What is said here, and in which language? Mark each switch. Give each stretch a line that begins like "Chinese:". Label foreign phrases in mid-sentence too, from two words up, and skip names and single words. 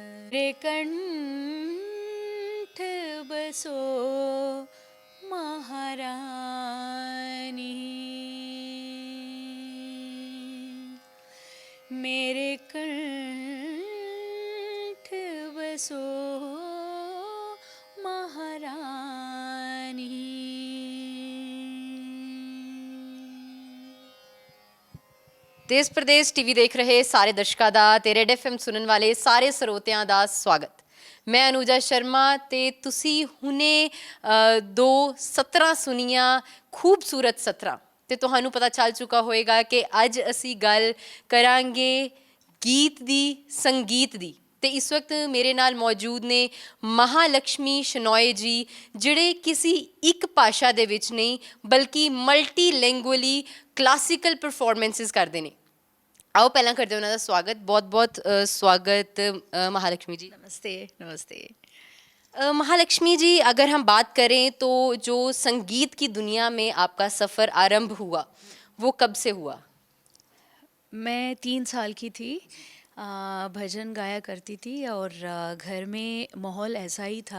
Hindi: कंठ बसो महारानी, मेरे कंठ बसो महारानी।
Punjabi: ਦੇਸ਼ ਪ੍ਰਦੇਸ਼ ਟੀਵੀ ਦੇਖ ਰਹੇ ਸਾਰੇ ਦਰਸ਼ਕਾਂ ਦਾ ਤੇ ਰੈਡ ਐਫਐਮ ਸੁਣਨ ਵਾਲੇ ਸਾਰੇ ਸਰੋਤਿਆਂ ਦਾ ਸਵਾਗਤ। ਮੈਂ ਅਨੂਜਾ ਸ਼ਰਮਾ ਤੇ ਤੁਸੀਂ ਹੁਣੇ ਦੋ ਸਤਰਾਂ ਸੁਣੀਆਂ ਖੂਬਸੂਰਤ ਸਤਰਾਂ ਤੇ ਤੁਹਾਨੂੰ ਪਤਾ ਚੱਲ ਚੁੱਕਾ ਹੋਏਗਾ ਕਿ ਅੱਜ ਅਸੀਂ ਗੱਲ ਕਰਾਂਗੇ ਗੀਤ ਦੀ, ਸੰਗੀਤ ਦੀ। ਤੇ ਇਸ ਵਕਤ ਮੇਰੇ ਨਾਲ ਮੌਜੂਦ ਨੇ ਮਹਾਲਕਸ਼ਮੀ ਸ਼ਨੋਏ ਜੀ, ਜਿਹੜੇ ਕਿਸੇ ਇੱਕ ਭਾਸ਼ਾ ਦੇ ਵਿੱਚ ਨਹੀਂ ਬਲਕਿ
English: multi lingually classical performances
Punjabi: ਕਰਦੇ ਨੇ।
Hindi: आओ पहला करते हैं उन्होंने स्वागत, बहुत बहुत स्वागत महालक्ष्मी जी। नमस्ते नमस्ते। महालक्ष्मी जी, अगर हम बात करें तो जो संगीत की दुनिया में आपका सफ़र आरंभ हुआ वो कब से हुआ? मैं 3 साल की थी, भजन गाया करती थी और घर में माहौल ऐसा ही था।